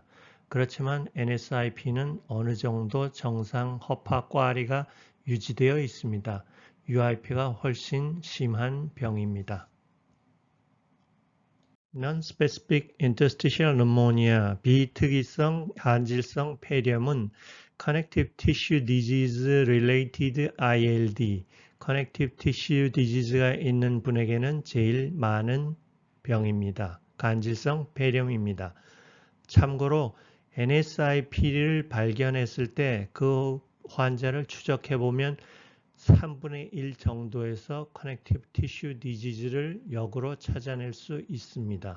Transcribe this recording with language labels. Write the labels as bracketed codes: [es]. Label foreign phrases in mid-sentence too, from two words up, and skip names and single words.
[ko] 그렇지만 NSIP는 어느 정도 정상 허파 꽈리가 유지되어 있습니다. UIP가 훨씬 심한 병입니다. [en] Non-specific interstitial pneumonia, [ko] 비특이성 간질성 폐렴은 [en] connective tissue disease related ILD, connective tissue disease [ko] 가 있는 분에게는 제일 많은 병입니다. 간질성 폐렴입니다. 참고로 NSIP를 발견했을 때 그 환자를 추적해보면 3분의 1 정도에서 [en] Connective Tissue Disease [ko] 를 역으로 찾아낼 수 있습니다.